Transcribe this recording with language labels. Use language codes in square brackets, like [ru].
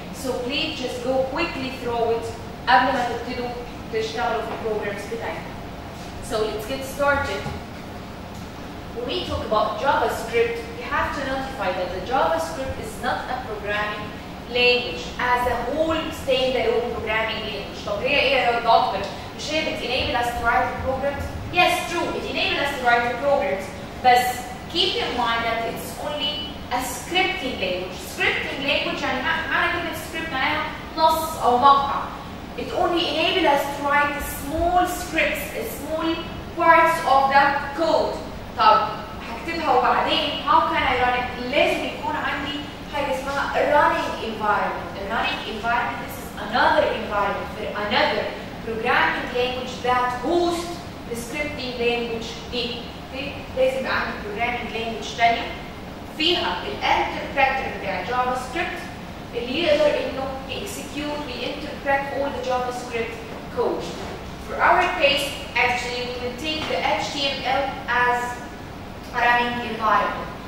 [en] So please just go quickly through it [ar] قبل ما تبتدوا تشتغلوا في البروجرامز بتاعتكم. [en] So let's get started. When we talk about JavaScript, you have to notify that the JavaScript is not a programming language as a whole standalone programming language. [ar] طب هي ايه يا دكتور؟ مش هي [en] enable us to write programs? Yes, true, it enables us to write programs. But keep in mind that it's only a scripting language. [ar] Scripting language يعني معنى كلمة script معناها نص أو مقطع. [en] It only enables us to write small scripts, small parts of the code. [ar] طب هكتبها وبعدين [en] how can I run it؟ [ar] لازم يكون عندي حاجة اسمها running environment. [en] A running environment, this is another environment for another programming language that hosts the scripting language دي. Okay? [ar] لازم يبقى عندي programming language تانية فيها الانتربريتر بتاع جافا سكريبت اللي يقدر انه execute ويinterpret [en] all the JavaScript code. For our case, actually, we will take the HTML as a running environment.